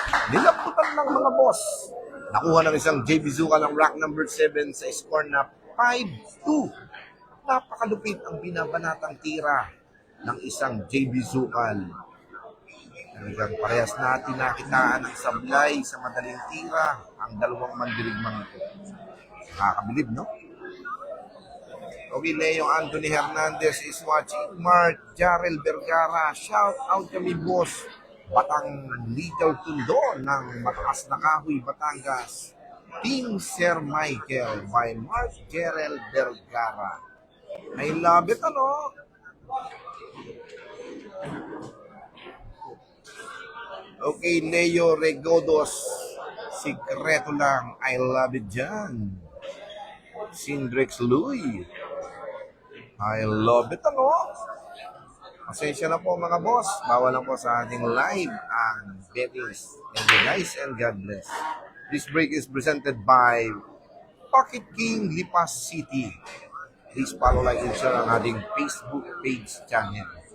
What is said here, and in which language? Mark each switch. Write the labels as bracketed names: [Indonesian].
[Filipino] Nilaputan lang mga boss. Nakuha ng isang JB Sukal ang rack number 7 sa score na 5-2. Napakalupit ang binabanatang tira ng isang JB Sukal. Talagang parehas natin nakitaan ang sablay sa madaling tira ang dalawang mandirigmang ito. Nakakabilib, no? [English] Okay, Leo Anthony Hernandez is watching. [Filipino] Mark Jarrell Vergara, shout out kami boss. Batang Little Tundo ng Mataas na Kahoy, Batangas. Team Sir Michael by Mark Jarrell Vergara. [English] I love it, ano? [Filipino] Okay, Leo Regodos. Sikreto lang. [English] I love it dyan. Sindrex Louie. I love it, [Filipino] ano? Pasensya na po mga boss. Bawal lang po sa ating live ang bettings. [English] Thank you guys and God bless. This break is presented by Pocket King Lipas City. Please follow, like, and share [Filipino] ang ating [English] Facebook page channel.